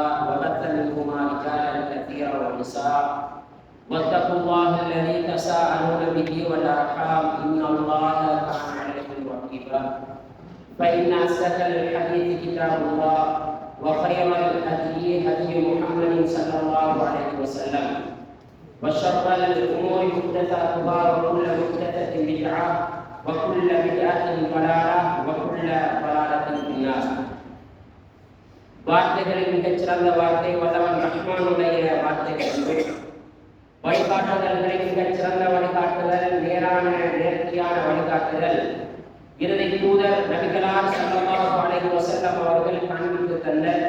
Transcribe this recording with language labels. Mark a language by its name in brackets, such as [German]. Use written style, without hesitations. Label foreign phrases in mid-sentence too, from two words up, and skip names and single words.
[Arabic] وبث منهما رجالا كثيرا ونساء واتقوا الله الذي تساءلون به والأرحام إن الله كان عليكم رقيبا فإن أصدق الحديث كتاب الله وخير الهدي هدي محمد صلى الله عليه وسلم وشر الأمور محدثاتها وكل محدثة بدعة وكل بدعة ضلالة وكل ضلالة في النار. [Tamil] வார்த்தைகளில் மிகச்சிறந்த வார்த்தை வல்லவன் ரஹ்மானுடைய வார்த்தைகள். வழிகாட்டுதல்களில் மிகச்சிறந்த வழிகாட்டுதல் நேரான நேர்த்தியான வழிகாட்டுதல் இறுதி தூதர் நபிகளார் [Arabic] صلى الله عليه وسلم [Tamil] அவர்கள் காண்பித்து தந்த